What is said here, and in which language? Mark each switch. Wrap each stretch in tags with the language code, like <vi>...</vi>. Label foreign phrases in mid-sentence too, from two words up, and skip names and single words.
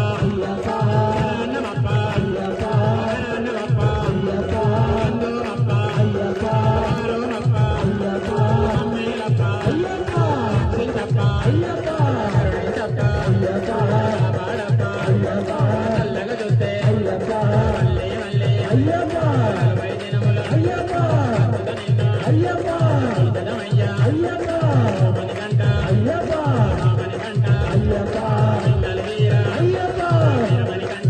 <ta>ஐயப்பா சரணமப்பா ஐயப்பா சரணமப்பா ஐயப்பா சந்தோமப்பா ஐயப்பா சரோமப்பா ஐயப்பா அம்மேலப்பா ஐயப்பா சித்தப்பா ஐயப்பா கருணைத்தப்பா ஐயப்பா பாடப்பா ஐயப்பா</ta> <te>చల్లగదొస్తే</te> <ta>ஐயப்பா</ta> <te>మళ్ళీ మళ్ళీ</te> <ta>ஐயப்பா</ta> <te>40 దినముల</te> <ta>ஐயப்பா</ta> <te>నిన్ను</te> <ta>ஐயப்பா</ta> <te>ఇదనమయ్యా</te> <ta>ஐயப்பா</ta> <te>మణికంఠ</te> <ta>ஐயப்பா</ta> <te>మణికంఠ</te> <ta>ஐயப்பா</ta> <te>మంగళ వీర</te> <ta>ஐயப்பா</ta> <te>మణికంఠ</te>